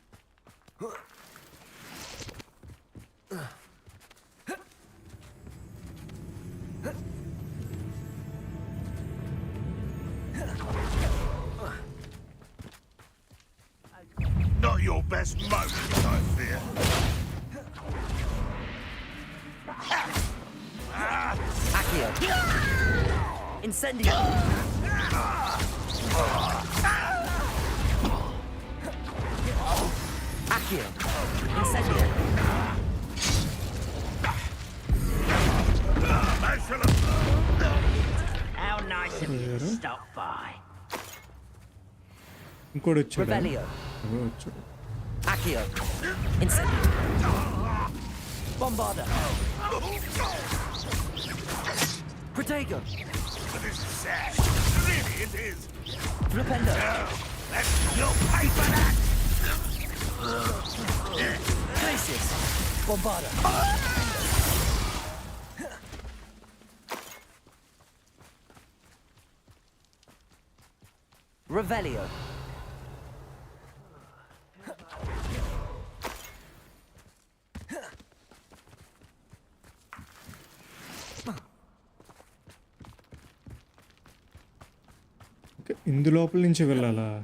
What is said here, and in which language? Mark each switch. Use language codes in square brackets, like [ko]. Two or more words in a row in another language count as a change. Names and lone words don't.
[en] Not your best moment, I fear. Accio. Incendio. Accio. Incendio. How nice of you to stop by. [te] ఇంకోటి వచ్చాడు. [en] Revelio. [te] వచ్చాడు. [en] Accio. Incendio. Bombarda. Protego. This is sad. Really, it is. Flipendo. You'll pay for that. Glacius. Bombarda. Revelio. [te] ఇందు లోపల నుంచి వెళ్ళాలా?